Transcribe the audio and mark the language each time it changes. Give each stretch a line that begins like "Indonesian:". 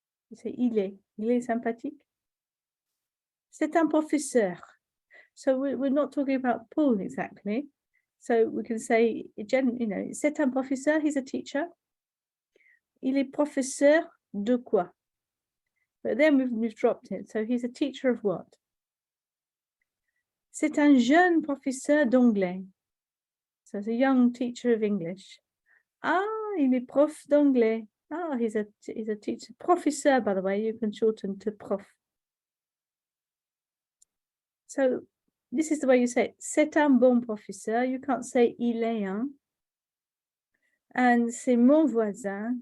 English: You say
French: il est sympathique. C'est un professeur.
English: So we're not talking about Paul exactly. So we can say,
French: c'est un professeur,
English: he's a teacher.
French: Il est professeur de quoi?
English: But then we've dropped it. So he's a teacher of what?
French: C'est un jeune professeur d'anglais.
English: So it's a young teacher of English.
French: Ah, il est prof d'anglais.
English: Ah, he's a teacher. Professeur, by the way, you can shorten to prof. So this is the way you say it.
French: C'est un bon professeur.
English: You can't say
French: il est un.
English: And
French: c'est mon voisin.